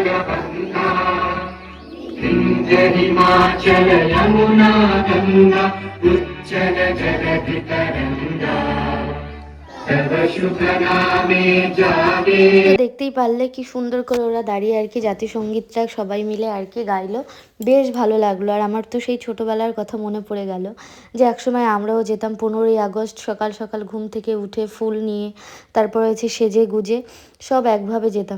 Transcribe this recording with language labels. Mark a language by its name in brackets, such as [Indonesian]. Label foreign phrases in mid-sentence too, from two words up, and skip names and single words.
[Bangla] বঙ্গা বিন্ধ্য হিমাচল যমুনা গঙ্গা উচ্ছল জগতি তরঙ্গা তব শুভ নামে জাগে। দেখতেই পারলে কি সুন্দর করে ওরা দাঁড়িয়ে আর কি জাতীয় সঙ্গীতটা সবাই মিলে আর কি গাইলো, বেশ ভালো লাগলো। আর আমার তো সেই ছোটোবেলার কথা মনে পড়ে গেল যে একসময় আমরাও যেতাম 15ই আগস্ট সকাল সকাল ঘুম থেকে উঠে ফুল নিয়ে, তারপর হচ্ছে সেজে গুজে সব একভাবে যেতাম।